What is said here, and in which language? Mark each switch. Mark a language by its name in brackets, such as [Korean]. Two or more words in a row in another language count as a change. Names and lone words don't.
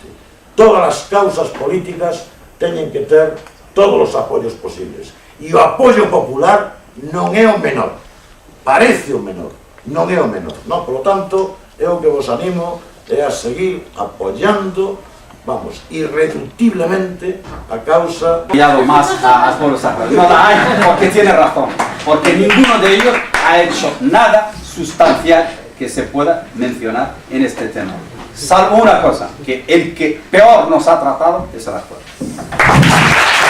[Galician] Todas as causas políticas teñen que ter todos os apoios posibles. E o apoio popular non é o menor. Parece o menor, non é o menor. Non? [Spanish] Por lo tanto, [Galician] eu que vos animo é a seguir apoiando, vamos, irreductiblemente a causa... [Spanish] Más a pueblos saharauis. No la hay, porque tiene razón. Porque ninguno de ellos ha hecho nada sustancial que se pueda mencionar en este tema. Salvo una cosa, que el que peor nos ha tratado es el actual.